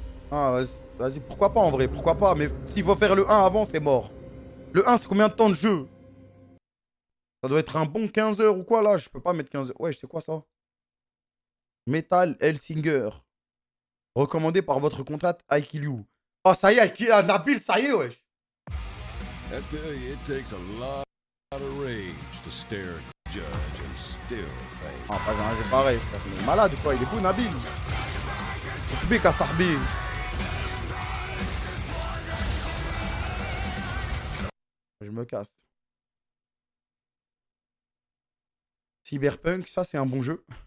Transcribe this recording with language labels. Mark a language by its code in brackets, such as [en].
[fr] Ah, vas-y, pourquoi pas en vrai, pourquoi pas. Mais s'il faut faire le 1 avant, c'est mort. Le 1, c'est combien de temps de jeu? Ça doit être un bon 15 heures ou quoi là? Je peux pas mettre 15 heures. Ouais, c'est quoi ça? Metal Hellsinger. Recommandé par votre contact IQ. Oh, ça y est, Nabil, ça y est, wesh. [en] I tell you, it takes a lot of rage to stare at a judge and still fail. [fr] Ah, pas grave, c'est pareil, frère. Il est malade ou quoi? Il est fou, Nabil. Sahbik à Sahbi. Je me casse. Cyberpunk, ça c'est un bon jeu.